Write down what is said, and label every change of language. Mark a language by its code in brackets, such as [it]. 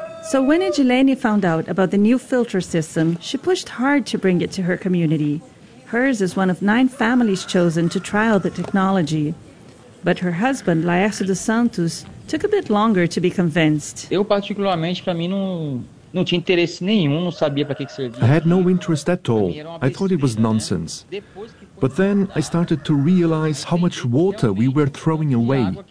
[en] So when Ejelenia found out about the new filter system, she pushed hard to bring it to her community. Hers is one of 9 families chosen to trial the technology. But her husband, Laércio dos Santos, took a bit longer to be convinced. [pt] Eu particularmente, para mim, não tinha interesse nenhum, não sabia para que servia. [en] I had no interest at all. I thought it was nonsense. But then I started to realize how much water we were throwing away.